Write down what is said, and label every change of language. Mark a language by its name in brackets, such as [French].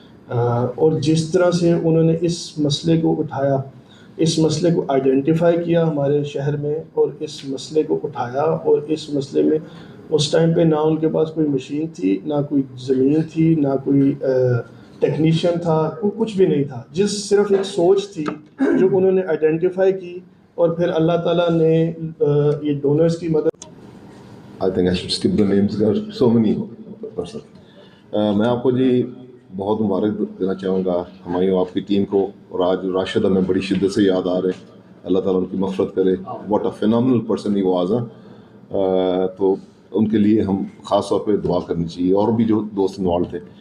[Urdu] اور جس طرح سے انہوں نے اس مسئلے کو اٹھایا, اس مسئلے کو آئیڈینٹیفائی کیا ہمارے شہر میں, اور اس مسئلے کو اٹھایا, اور اس مسئلے میں اس ٹائم پہ نہ ان کے پاس کوئی مشین تھی, نہ کوئی زمین تھی, نہ کوئی ٹیکنیشین تھا, کچھ بھی نہیں تھا. صرف ایک سوچ تھی جو انہوں نے آئیڈینٹیفائی کی, اور پھر اللہ تعالیٰ نے یہ ڈونرز کی مدد. [English] I think I should skip the names. There are so many persons. [Urdu] میں آپ کو جی بہت مبارک دینا چاہوں گا ہمایوں آپ کی ٹیم کو, اور آج راشد ہمیں بڑی شدت سے یاد آ رہے ہیں. اللہ تعالیٰ ان کی مغفرت کرے. [English] What a phenomenal person he was. [Urdu] تو ان کے لیے ہم خاص طور پہ دعا کرنی چاہیے, اور بھی جو دوست انوالو تھے.